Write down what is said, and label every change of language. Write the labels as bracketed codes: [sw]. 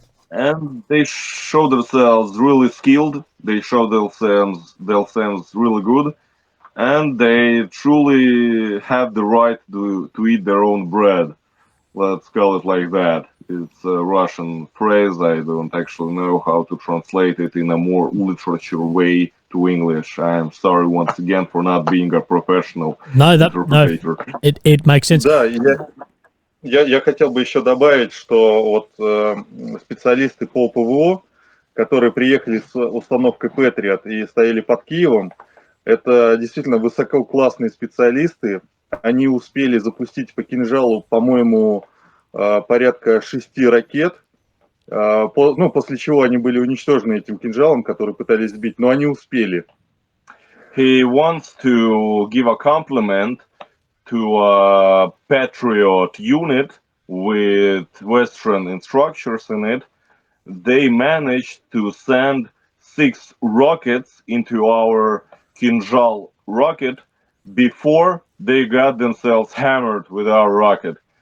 [en] And they show themselves really skilled. They show themselves really good, and they truly have the right to eat their own bread. Let's call it like that. It's a Russian phrase. I don't actually know how to translate it in a more literature way to English. I'm sorry once again for not being a professional interpreter. It makes sense. [ru] Да, я хотел бы еще добавить, что вот специалисты по ПВО, которые приехали с установкой Patriot и стояли под Киевом, это действительно высококлассные специалисты. Они успели запустить по кинжалу, по-моему, порядка 6 ракет, после чего они были уничтожены этим кинжалом, который пытались сбить, но они успели. [en] He wants to give a compliment to a Patriot unit with Western instructors in it. They managed to send 6 rockets into our Kinjal rocket before they got themselves hammered with our rocket.